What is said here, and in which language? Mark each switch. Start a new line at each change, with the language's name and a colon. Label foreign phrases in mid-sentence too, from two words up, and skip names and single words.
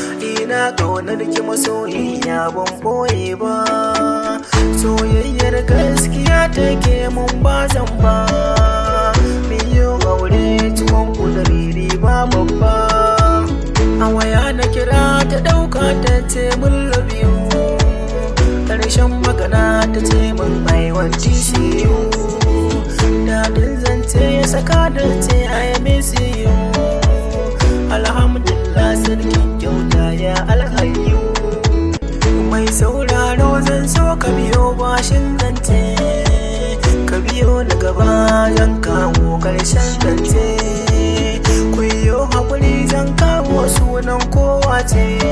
Hausa: Ina ƙaunar ki masoyiya ban boye ba. Soyayyar gaskiya take mun ba zan ba. Miyo aure cikon kuduriri ba babba. A waya na kira ta ɗauka ta ce mun
English: love you.
Hausa: Ƙarshen magana ta ce mun
English: I want to see you.
Hausa: Daɗin zance ya saka da ce
English: I miss you.
Hausa: Alhamdulillah sarkin kyauta
Arabic: ya alhayyu.
Hausa: Mai sauraro zan so ka biyo bashin zance. Ka biyo ni gaba zan kawo ƙarshen zance. Ku yi haƙuri zan kawo sunan kowa ce.